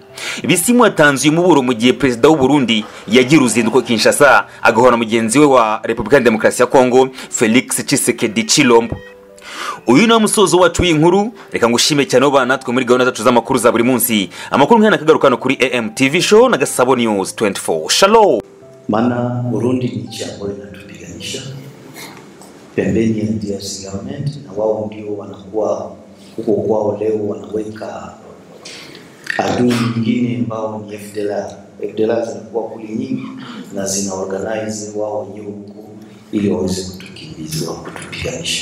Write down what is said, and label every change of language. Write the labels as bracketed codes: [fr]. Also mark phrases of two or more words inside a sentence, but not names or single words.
[rw] Bisimwa yatanze umuburo mu gihe perezida w'u Burundi yagira uruzinduko Kinshasa agahora mugenzi we wa Repubulika ya Demokarasi ya Kongo Felix Tshisekedi Tshilombo. Uyu ni umusozo wacu w'inkuru. Reka ngushime cyane ho banatwe muri gahunda zacu z'amakuru za buri munsi. Amakuru nk'aya nakagarukana kuri AM TV show na Gasabo News 24. Shalom. [sw] Maana Burundi ni nchi ambayo inatupiganisha pembeni ya DRC government, na wao ndio wanakuwa huko kwao leo wanaweka adui nyingine ambao ni FDLR. FDLR zinakuwa kuli nyingi na zina organize wao wenyewe huko ili waweze kutukimbiza, kutupiganisha.